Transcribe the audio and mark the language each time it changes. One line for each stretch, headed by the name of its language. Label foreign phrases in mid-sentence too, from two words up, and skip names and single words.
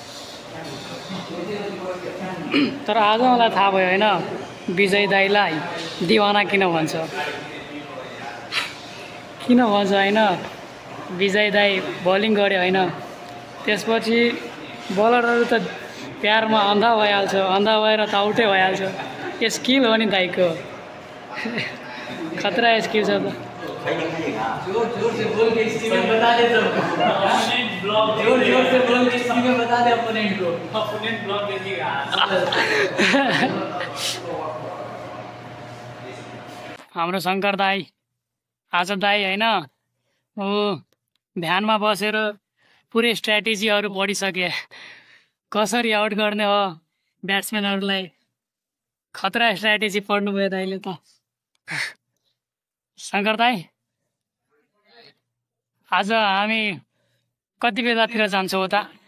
Nepali: तर आज मलाई थाहा भयो होइन विजय दाईलाई दिवाना किन भन्छ होइन विजय दाई बलिङ गर्यो होइन त्यसपछि बलरहरू त प्यारमा अन्धा भइहाल्छ अन्धा भएर त आउटै भइहाल्छ स्किल हो नि दाईको खतरा स्किल छ त
Hindi: जोर से बोल के स्किल में बता दे जोर से बोल के स्किल में बता दे अपोनेंट ब्लॉक देगा
Nepali: हाम्रो शङ्कर दाई आज दाई होइन ऊ ध्यानमा बसेर पुरै स्ट्र्याटेजीहरू पढिसके कसरी आउट गर्ने हो ब्याट्सम्यानहरूलाई खतरा स्ट्र्याटेजी पढ्नुभयो दाइले त शङ्कर दाई आज हामी कति बेलातिर जान्छौँ उता